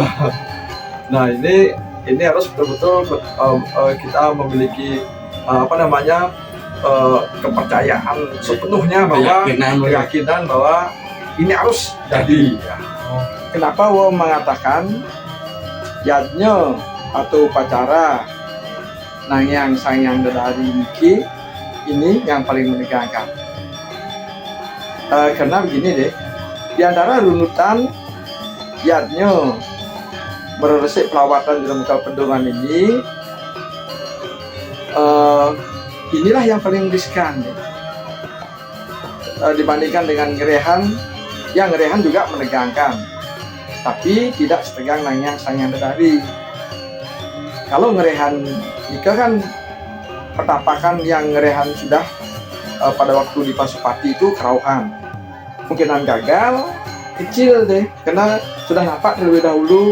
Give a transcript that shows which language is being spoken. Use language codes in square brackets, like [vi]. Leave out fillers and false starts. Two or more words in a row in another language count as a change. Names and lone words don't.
[id] Nah ini harus betul-betul kita memiliki kepercayaan sepenuhnya bahwa keyakinan bahwa ini harus jadi. Kenapa Wo mengatakan yadnya atau upacara Nangyang Sang Hyang Dadari ini yang paling menegangkan? Karena begini deh, Di antara runutan yadnya meresik pelawatan dalam bekal pendungan ini, inilah yang paling riskan dibandingkan dengan ngerehan. Yang ngerehan juga menegangkan, tapi tidak setegang Nangyang Sangyang Dadari. Kalau ngerehan nikah kan petapakan yang ngerehan sudah pada waktu di Pasupati itu kerauhan, kemungkinan gagal kecil deh karena sudah nampak terlebih dahulu.